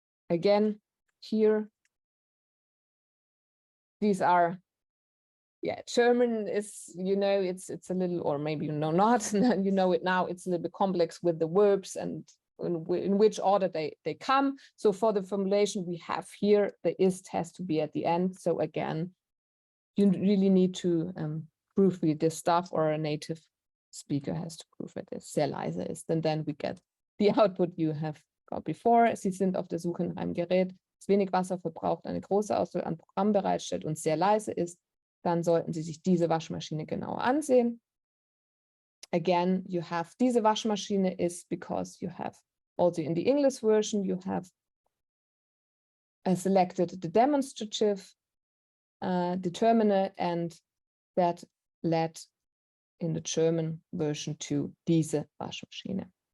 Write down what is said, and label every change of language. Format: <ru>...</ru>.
<en>Again, here, these are, German is, it's a little, or maybe not, you know it now, it's a little bit complex with the verbs and in which order they come. So for the formulation we have here, the ist has to be at the end. So again, you really need to proofread this stuff, or a native speaker has to proofread this.</en> <de>Sehr leise ist,</de> <en>and then we get the output you have got before.</en> <de>Sie sind auf der Suche nach einem Gerät, das wenig Wasser verbraucht, eine große Auswahl an Programmen bereitstellt und sehr leise ist. Dann sollten Sie sich diese Waschmaschine genauer ansehen.</de> <en>Again, you have</en> <de>diese Waschmaschine</de> <en>is because you have also in the English version, you have selected the demonstrative determiner, and that led in the German version to diese Waschmaschine.</en>